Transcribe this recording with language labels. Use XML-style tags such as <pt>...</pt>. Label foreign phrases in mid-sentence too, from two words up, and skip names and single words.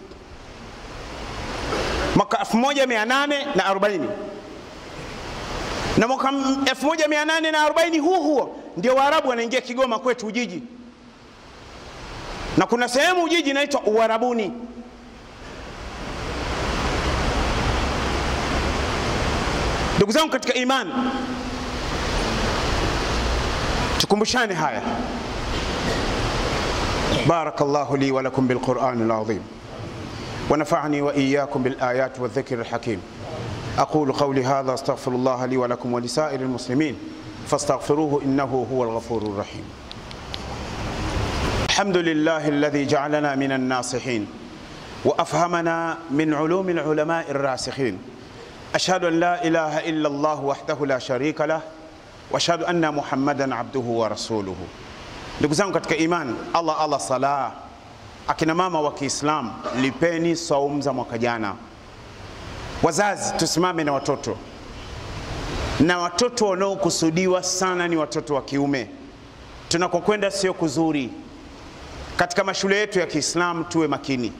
<sw>Mwaka 1840 na mwaka 1840 huo ndio Waarabu wanaingia Kigoma kwetu Ujiji. Na kuna sehemu Ujiji inaitwa Uarabuni. Ndugu zangu katika imani, tukumbushane haya.</sw> <ar>بارك الله لي ولكم بالقرآن العظيم ونفعني وإياكم بالآيات والذكر الحكيم. أقول قولي هذا أستغفر الله لي ولكم ولسائر المسلمين فاستغفروه إنه هو الغفور الرحيم. الحمد لله الذي جعلنا من الناصحين وأفهمنا من علوم العلماء الراسخين. أشهد أن لا إله إلا الله وحده لا شريك له وأشهد أن محمدا عبده ورسوله.</ar> <sw>Ndugu zangu katika iman, Allah sala. Akina mama wa Kiislamu, lipeni saumu za mwaka jana. Wazazi, tusimame na watoto. Na watoto wanaokusudiwa sana ni watoto wa kiume. Tunakokwenda sio kuzuri. Katika mashule yetu ya Kiislamu tuwe makini.</sw>